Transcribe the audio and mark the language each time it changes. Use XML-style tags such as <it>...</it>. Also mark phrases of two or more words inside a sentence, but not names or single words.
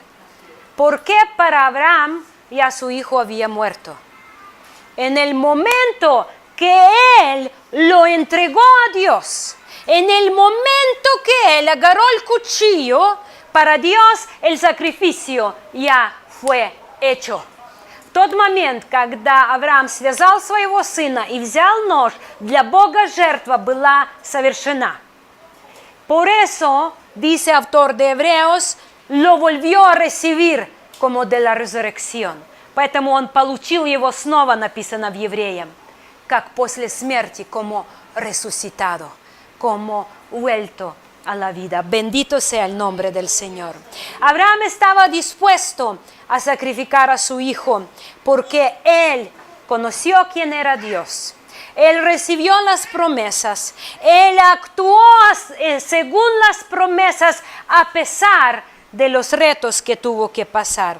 <es>¿Por qué para Abraham ya su hijo había muerto? En el momento que él lo entregó a Dios, en el momento que él agarró el cuchillo, para Dios el sacrificio ya fue hecho.</es> <ru>тот момент, когда Авраам связал своего сына и взял нож, для Бога жертва была совершена.</ru> <es>Por eso, dice autor de Hebreos, lo volvió a recibir como de la resurrección.</es> <ru>Поэтому он получил его снова, написано в Евреям, как после смерти,</ru> <es>como resucitado, como vuelto a la vida. Bendito sea el nombre del Señor. Abraham estaba dispuesto a sacrificar a su hijo porque él conoció quién era Dios. Él recibió las promesas. Él actuó según las promesas a pesar de los retos que tuvo que pasar.</es>